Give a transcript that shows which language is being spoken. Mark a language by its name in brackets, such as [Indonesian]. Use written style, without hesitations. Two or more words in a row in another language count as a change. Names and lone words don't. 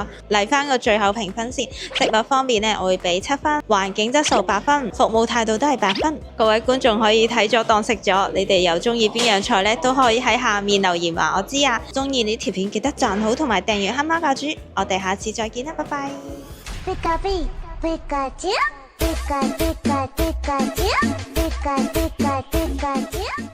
[Cantonese] 嚟翻個最後評分先，食物方面呢，我會俾7分，環境質素8分，服務態度都係8分。各位觀眾可以睇咗當食咗，你哋又中意邊樣菜呢？都可以喺下面留言話我知啊！中意呢條片記得讚好同埋訂閱黑貓教主，我哋下次再見啦，拜拜。 [Japanese] ピカピ、ピカチュウ、ピカピカピカチュウ、ピカピカピカチュウ。